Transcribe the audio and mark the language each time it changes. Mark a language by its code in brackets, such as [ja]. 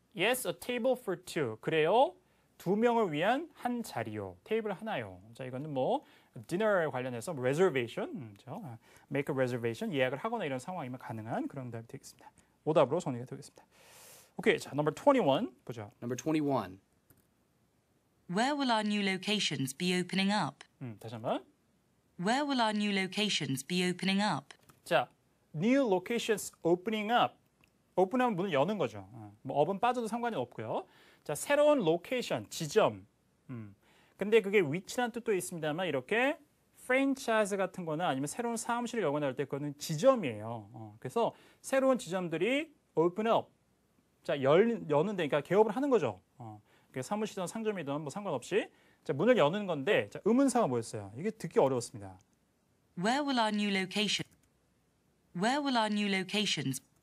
[en] Yes, a table for two. [ko] 그래요. 두 명을 위한 한 자리요. 테이블 하나요. 자, 이거는 뭐 디너 관련해서 reservation, 그렇죠? [en] make a reservation, [ko] 예약을 하거나 이런 상황이면 가능한 그런 답이 되겠습니다. 오답으로 정리가 되겠습니다. 오케이, 자, number 21 보죠. [en] Number 21. Where will our new locations be opening up? [ko] 다시 한번. [en] Where will our new locations be opening up? 자, new locations opening up. [ko] 오픈하면 문을 여는 거죠. 뭐 up은 빠져도 상관이 없고요. 자, 새로운 로케이션, 지점. 근데 그게 위치란 뜻도 있습니다만 이렇게 프랜차이즈 같은 거나 아니면 새로운 사무실을 열거나 할 때 그거는 지점이에요. 그래서 새로운 지점들이 open up. 자, 여는데 그러니까 개업을 하는 거죠. 사무실이든 상점이든 뭐 상관없이 자, 문을 여는 건데 자, 의문사가 뭐였어요? 이게 듣기 어려웠습니다. [en] Where will our new location? Where will our new locations?